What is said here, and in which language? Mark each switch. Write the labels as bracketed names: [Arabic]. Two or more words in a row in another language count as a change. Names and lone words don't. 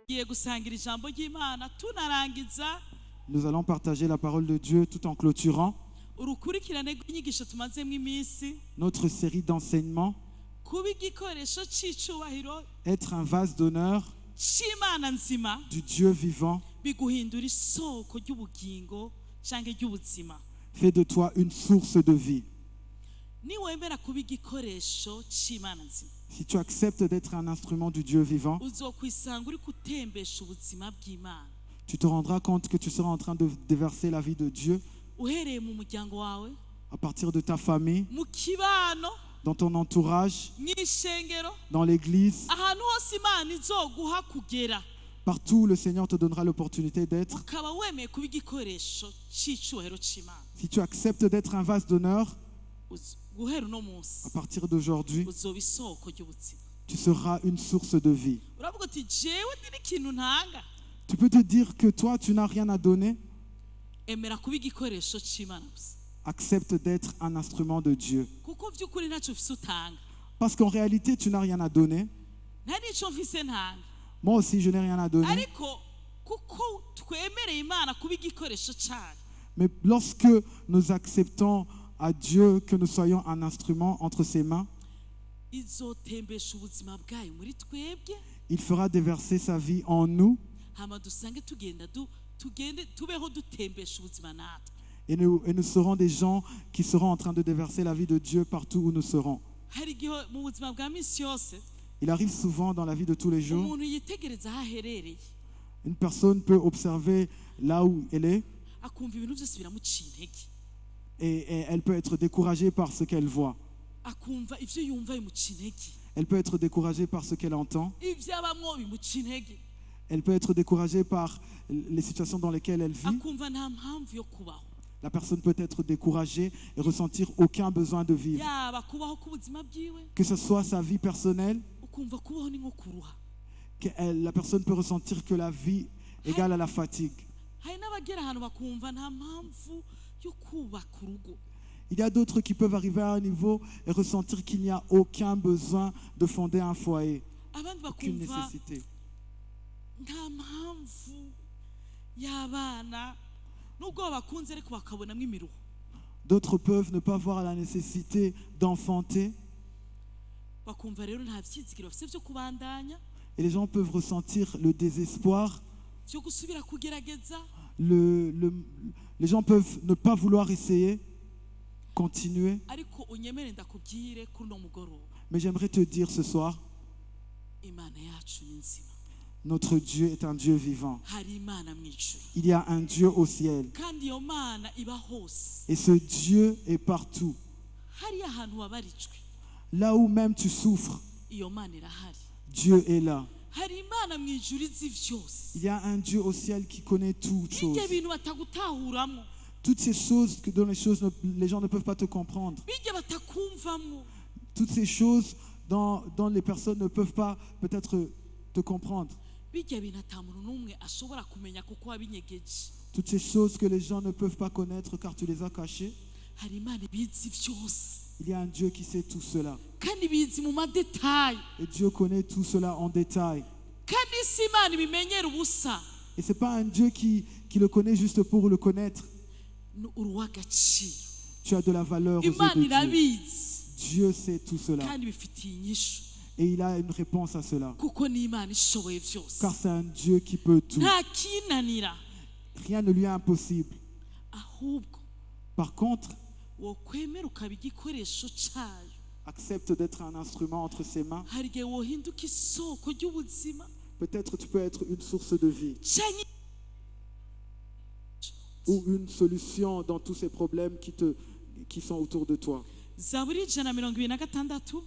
[Rundi] gusangira ijambo ry'Imana tunarangiza [French] Nous allons partager la parole de Dieu tout en clôturant [Rundi] urukurikirane rw'inyigisho tumazemo iminsi [French] notre série d'enseignements. [Rundi] kuba igikoresho c'icubahiro [French] Être un vase d'honneur [Rundi] c'Imana nzima [French] du Dieu vivant [Rundi] biguhindura isoko ry'ubugingo canke ry'ubuzima. [French] fait de toi une source de vie. [Rundi] Niwemera kuba igikoresho c'Imana nzima [French] Si tu acceptes d'être un instrument du Dieu vivant, [Rundi] uzokwisanga uri gutembesha ubuzima bw'Imana [French] tu te rendras compte que tu seras en train de déverser la vie de Dieu [Rundi] uhereye mu muryango wawe, [French] à partir de ta famille, [Rundi] mu kibano, [French] dans ton entourage, [Rundi] mw'ishengero, [French] dans l'église. [Rundi] ahantu hose Imana izoguha kugera [French] Partout, le Seigneur te donnera l'opportunité d'être. [Rundi] ukaba wemeye kuba igikoresho c'icubahiro c'Imana. [French] Si tu acceptes d'être un vase d'honneur, [Rundi] Guhera uno munsi [French] à partir d'aujourd'hui, [Rundi] uzoba isoko ry'ubuzima. [French] tu seras une source de vie. [Rundi] Uravuga uti jewe ndiri ikintu ntanga, [French] Tu peux te dire que toi, tu n'as rien à donner. [Rundi] emera kuba igikoresho c'Imana gusa, [French] Accepte d'être un instrument de Dieu. [Rundi] kuko vy'ukuri ntacyo ufise utanga, [French] Parce qu'en réalité, tu n'as rien à donner. [Rundi] nta n'ico mfise ntanga, [French] Moi aussi, je n'ai rien à donner. [Rundi] ariko kuko twemereye Imana kuba igikoresho cayo, [French] Mais lorsque nous acceptons à Dieu que nous soyons un instrument entre ses mains, [Rundi] izotembesha ubuzima bwayo muri twebwe, [French] il fera déverser sa vie en nous [Rundi] hama dusange tugende tubeho dutembesha ubuzima natwe. [French] et nous serons des gens qui seront en train de déverser la vie de Dieu partout où nous serons. [Rundi] Hari igihe mu buzima bwa misi yose [French] Il arrive souvent dans la vie de tous les jours, [Rundi] umuntu yitegereza aho aherereye [French] une personne peut observer là où elle est [Rundi] akumva ibintu byose biramuciye intege, [French] et elle peut être découragée par ce qu'elle voit. [Rundi] akumva ivyo yumva bimuciye intege, [French] Elle peut être découragée par ce qu'elle entend. [Rundi] ivyo abamwo bimuciye intege, [French] Elle peut être découragée par les situations dans lesquelles elle vit. [Rundi] akumva nta mpamvu yo kubaho, [French] La personne peut être découragée et ressentir aucun besoin de vivre. [Rundi] yaba kubaho k'ubuzima bwiwe, [French] Que ce soit sa vie personnelle, [Rundi] ukumva kubaho ni nko kuruha. [French] la personne peut ressentir que la vie égale à la fatigue. [Rundi] Hari n'abagera ahantu bakumva nta mpamvu yo kubaka urugo, [French] Il y a d'autres qui peuvent arriver à un niveau et ressentir qu'il n'y a aucun besoin de fonder un foyer, [Rundi] abandi [French] aucune [Rundi] bakumva [French] nécessité. [Rundi] nta mpamvu y'abana nubwo bakunze ariko bakabonamo imiruho. [French] D'autres peuvent ne pas voir la nécessité d'enfanter. [Rundi] Bakumva rero nta vyizigiro bafise vyo kubandanya, [French] Et les gens peuvent ressentir le désespoir. [Rundi] vyo gusubira kugerageza, [French] Les gens peuvent ne pas vouloir essayer, continuer. [Rundi] ariko unyemere ndakubwire kuri uno mugoroba [French] Mais j'aimerais te dire ce soir, [Rundi] Imana yacu ni nzima. [French] notre Dieu est un Dieu vivant. [Rundi] Hari Imana mw'ijuru, [French] Il y a un Dieu au ciel. [Rundi] kandi iyo Mana iba hose. [French] Et ce Dieu est partout. [Rundi] Hariya ahantu wabarijwe, [French] Là où même tu souffres, [Rundi] iyo Mana irahari. [French] Dieu est là. [Rundi] Hari Imana mw'ijuru izi vyose, [French] Il y a un Dieu au ciel qui connaît toutes choses. [Rundi] bijya bintu batagutahuramwo, [French] Toutes ces choses dont les gens ne peuvent pas te comprendre. [Rundi] bijya batakumvamwo, [French] Toutes ces choses dont les personnes ne peuvent pas peut-être te comprendre. [Rundi] bijya bintu ata muntu n'umwe ashobora kumenya kuko wabinyegeje. [French] Toutes ces choses que les gens ne peuvent pas connaître car tu les as cachées. [Rundi] Hari Imana ibizi vyose, [French] Il y a un Dieu qui sait tout cela. [Rundi] kandi ibizi mu madetayi, [French] Et Dieu connaît tout cela en détail. [Rundi] kandi si Imana ibimenyera ubusa, [French] Et ce n'est pas un Dieu qui le connaît juste pour le connaître. [Rundi] ni uruw'agaciro. [French] Tu as de la valeur aux yeux [Rundi] Imana [French] de Dieu. [Rundi] irabizi [French] Dieu sait tout cela. [Rundi] kandi bifitiye inyishu, [French] Et il a une réponse à cela. [Rundi] kuko ni Imana ishoboye vyose, [French] Car c'est un Dieu qui peut tout. [Rundi] nta kinanira. [French] Rien ne lui est impossible. [Rundi] Ahubwo [French] Par contre, [Rundi] wokwemera ukaba igikoresho cayo, [French] accepte d'être un instrument entre ses mains. [Rundi] hari igihe wohinduka isoko ry'ubuzima, [French] Peut-être tu peux être une source de vie [Rundi] canke [French] ou une solution dans tous ces problèmes qui sont autour de toi. [Rundi] Zaburi 126